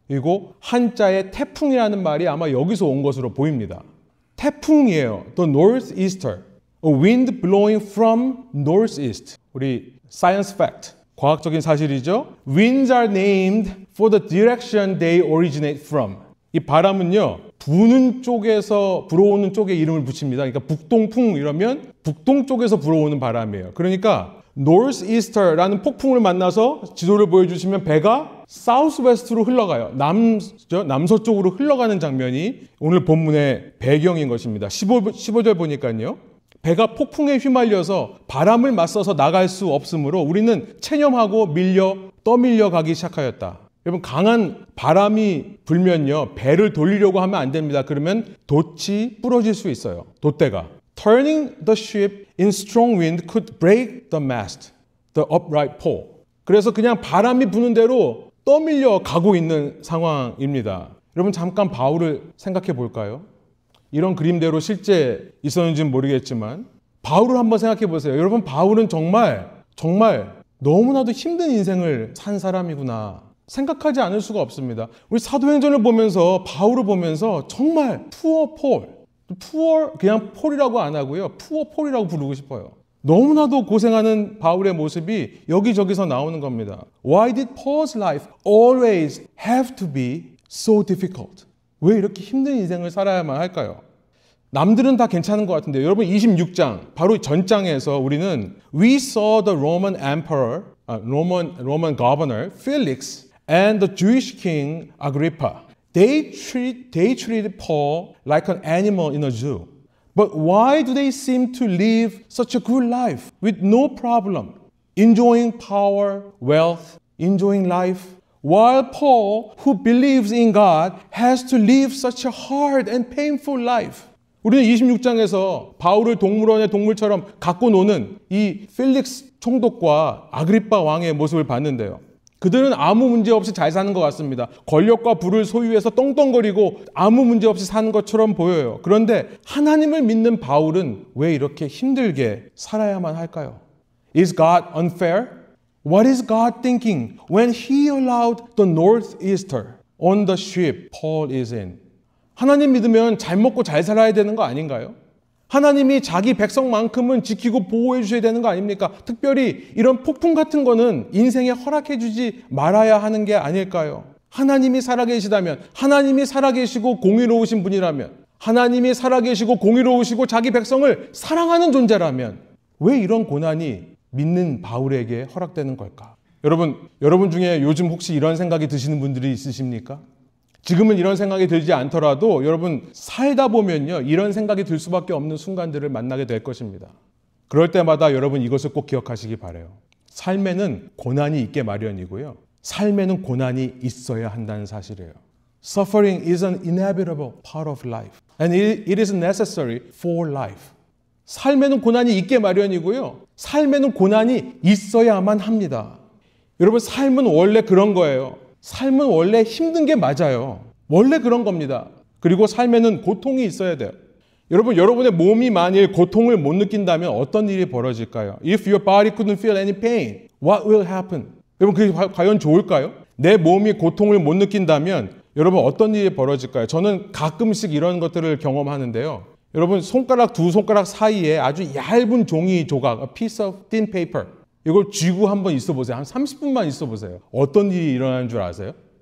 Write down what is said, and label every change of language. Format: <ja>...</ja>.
<ko>그리고 한자의 태풍이라는 말이 아마 여기서 온 것으로 보입니다. 태풍이에요.</ko> <en>The northeaster. A wind blowing from northeast.</en> <ko>우리</ko> <en>science fact.</en> <ko>과학적인 사실이죠.</ko> <en>Winds are named for the direction they originate from.</en> <ko>이 바람은요. 부는 쪽에서 불어오는 쪽에 이름을 붙입니다. 그러니까 북동풍 이러면 북동 쪽에서 불어오는 바람이에요. 그러니까 northeaster라는 폭풍을 만나서 지도를 보여주시면 배가 사우스웨스트로 흘러가요. 남서쪽으로 흘러가는 장면이 오늘 본문의 배경인 것입니다. 15절 보니까요. 배가 폭풍에 휘말려서 바람을 맞서서 나갈 수 없으므로 우리는 체념하고 떠밀려 가기 시작하였다. 여러분 강한 바람이 불면요. 배를 돌리려고 하면 안 됩니다. 그러면 돛이 부러질 수 있어요. 돛대가.</ko> <en>Turning the ship in strong wind could break the mast, the upright pole.</en> <ko>그래서 그냥 바람이 부는 대로 떠밀려 가고 있는 상황입니다. 여러분 잠깐 바울을 생각해 볼까요? 이런 그림대로 실제 있었는지는 모르겠지만 바울을 한번 생각해 보세요. 여러분 바울은 정말 너무나도 힘든 인생을 산 사람이구나 생각하지 않을 수가 없습니다. 우리 사도행전을 보면서 바울을 보면서 정말 푸어 그냥 폴이라고 안 하고요. 푸어 폴이라고 부르고 싶어요. 너무나도 고생하는 바울의 모습이 여기저기서 나오는 겁니다.</ko> <en>Why did Paul's life always have to be so difficult?</en> <ko>왜 이렇게 힘든 인생을 살아야만 할까요? 남들은 다 괜찮은 것 같은데 여러분 26장 바로 전장에서 우리는</ko> <en>We saw the Roman emperor, Roman governor Felix and the Jewish king Agrippa. They treated Paul like an animal in a zoo. But why do they seem to live such a good life with no problem, enjoying power, wealth, enjoying life? While Paul, who believes in God, has to live such a hard and painful life.</en> <ko>우리는 26장에서 바울을 동물원의 동물처럼 갖고 노는 이 필릭스 총독과 아그리빠 왕의 모습을 봤는데요. 그들은 아무 문제 없이 잘 사는 것 같습니다. 권력과 부를 소유해서 떵떵거리고 아무 문제 없이 사는 것처럼 보여요. 그런데 하나님을 믿는 바울은 왜 이렇게 힘들게 살아야만 할까요?</ko> <en>Is God unfair? What is God thinking when He allowed the northeaster on the ship Paul is in?</en> <ko>하나님 믿으면 잘 먹고 잘 살아야 되는 거 아닌가요? 하나님이 자기 백성만큼은 지키고 보호해 주셔야 되는 거 아닙니까? 특별히 이런 폭풍 같은 거는 인생에 허락해 주지 말아야 하는 게 아닐까요? 하나님이 살아계시다면, 하나님이 살아계시고 공의로우신 분이라면, 하나님이 살아계시고 공의로우시고 자기 백성을 사랑하는 존재라면 왜 이런 고난이 믿는 바울에게 허락되는 걸까? 여러분 중에 요즘 혹시 이런 생각이 드시는 분들이 있으십니까? 지금은 이런 생각이 들지 않더라도 여러분 살다 보면요 이런 생각이 들 수밖에 없는 순간들을 만나게 될 것입니다. 그럴 때마다 여러분 이것을 꼭 기억하시기 바라요. 삶에는 고난이 있게 마련이고요. 삶에는 고난이 있어야 한다는 사실이에요.</ko> <en>Suffering is an inevitable part of life and it is necessary for life.</en> <ko>삶에는 고난이 있게 마련이고요. 삶에는 고난이 있어야만 합니다. 여러분 삶은 원래 그런 거예요. 삶은 원래 힘든 게 맞아요. 원래 그런 겁니다. 그리고 삶에는 고통이 있어야 돼요. 여러분의 몸이 만일 고통을 못 느낀다면 어떤 일이 벌어질까요?</ko> <en>If your body couldn't feel any pain, what will happen?</en> <ko>여러분 그게 과연 좋을까요? 내 몸이 고통을 못 느낀다면 여러분 어떤 일이 벌어질까요? 저는 가끔씩 이런 것들을 경험하는데요. 여러분 손가락 두 손가락 사이에 아주 얇은 종이 조각,</ko> <en>a piece of thin paper.</en> <ko>이걸 쥐고 한번 있어 보세요. 한 30분만 있어 보세요. 어떤 일이 일어나는 줄 아세요?</ko>